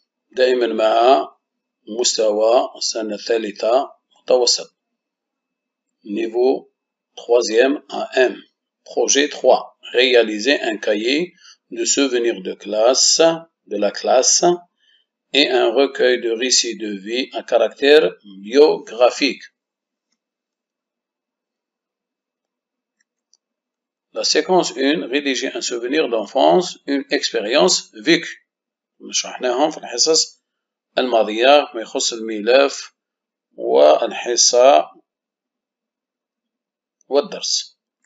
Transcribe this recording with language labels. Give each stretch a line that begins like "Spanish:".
Arabic: دائما مع مستوى السنة الثالثة متوسط
French: niveau 3e AM. Projet 3. Réaliser un cahier de souvenirs de la classe et un recueil de récits de vie à caractère biographique. La séquence 1. Rédiger un souvenir d'enfance, une expérience vécue.
Arabic: شرحناهم في الحصص الماضية ما يخص الملف والحصة والدرس.